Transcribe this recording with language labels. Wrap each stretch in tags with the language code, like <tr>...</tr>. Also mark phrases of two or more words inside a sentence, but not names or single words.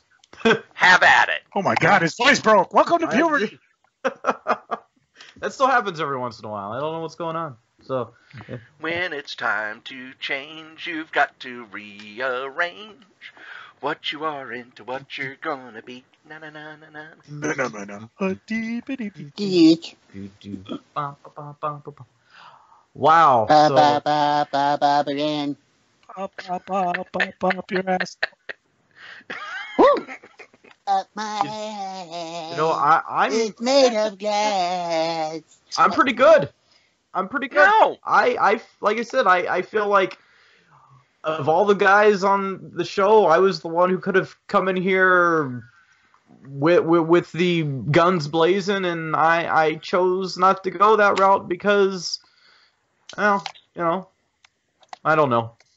<en>have at it. Oh my God, his voice broke. Welcome to puberty. That still happens every once in a while. I don't know what's going on. So, yeah. When it's time to change, you've got to rearrange what you are into what you're gonna be. Na na na na na. Geek. Wow. Ba So, ba ba ba ba ba then. Up your ass. Woo! Up my ass. you know, I'm It's made of glass. I'm pretty good. I'm pretty good. No. I like I said, I feel like of all the guys on the show, I was the one who could have come in here with the guns blazing, and I chose not to go that route because, well, you know, I don't know.</en>